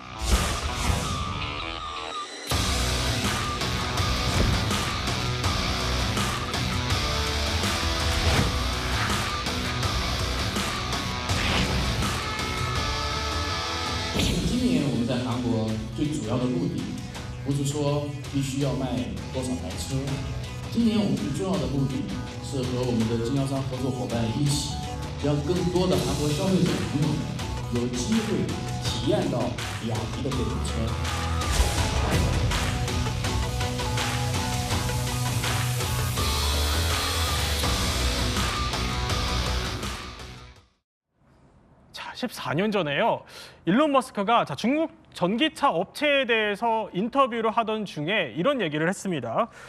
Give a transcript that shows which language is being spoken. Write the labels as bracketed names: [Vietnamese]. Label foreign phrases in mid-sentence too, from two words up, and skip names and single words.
[Chinese] 今年我们在韩国最主要的目的，不是说必须要卖多少台车。今年我们最重要的目的是和我们的经销商合作伙伴一起，让更多的韩国消费者朋友们有机会体验到比亚迪的这种车。 [Korean] 14년 전에요. 일론 머스크가 중국 전기차 업체에 대해서 인터뷰를 하던 중에 이런 얘기를 했습니다.